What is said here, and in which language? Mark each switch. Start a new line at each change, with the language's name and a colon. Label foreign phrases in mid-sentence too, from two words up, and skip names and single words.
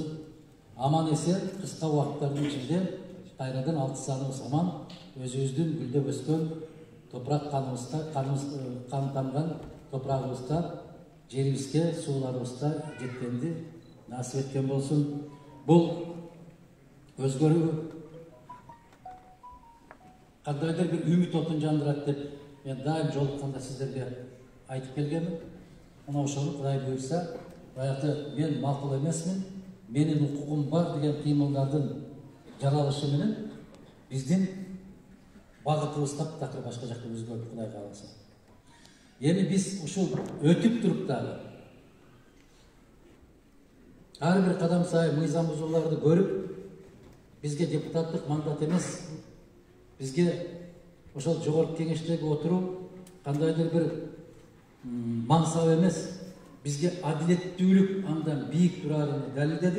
Kyrgyz: Аман эсен кыска убакыттардын ичинде кайрадан 6 саныбыз аман, өзүбүздүн гүлдөп өскөн топурак каныбызда, кан тамган топурагыбызда, жерибизге, сууларыбызда жеткенди насип эткен болсун. Бул өзгөрүү кандайдыр бир үмүт отун жандырат деп мен дайым
Kazakh: жолыққанда сіздерге айтып келгенмін.
Kyrgyz: Мына ошоны Кудай буйрса, баягы мен макул эмесмин, менин укугум бар деген кыймылдардын жаралышы менен биздин багытыбыз таптакыр башка жакка өзгөрдү, Кудай кааласа. Эми биз ушул өтүп туруп дагы ар бир кадам сайын мыйзам бузууларды көрүп, бизге депутаттык мандат эмес, бизге ошол жогорку кеңештеги отуруу кандайдыр бир мансап эмес, бизге адилеттүүлүк андан бийик турарын далилдедик.